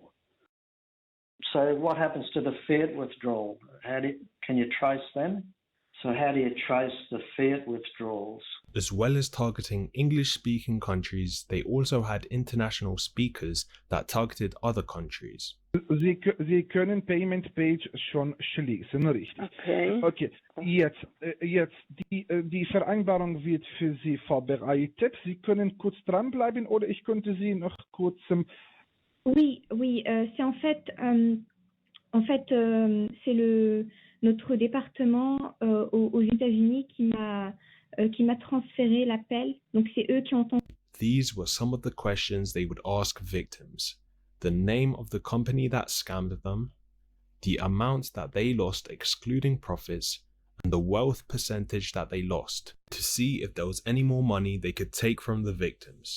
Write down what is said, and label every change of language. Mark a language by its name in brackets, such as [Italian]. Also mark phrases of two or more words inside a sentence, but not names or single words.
[English] So what happens to the fiat withdrawal? Can you trace them? So how do you trace the fiat withdrawals? As well as targeting English-speaking countries, they also had international speakers that targeted other countries. [German] Sie können [English] Payment Page [German] schon schließen, richtig? Okay. Okay, jetzt die Vereinbarung wird für Sie vorbereitet. Sie können kurz dranbleiben oder ich könnte Sie noch kurz... [French] Oui, c'est c'est notre département aux États-Unis qui m'a transféré l'appel. Donc c'est eux qui ont entendu. [English] These were some of the questions they would ask victims. The name of the company that scammed them, the amount that they lost excluding profits, and the wealth percentage that they lost, to see if there was any more money they could take from the victims.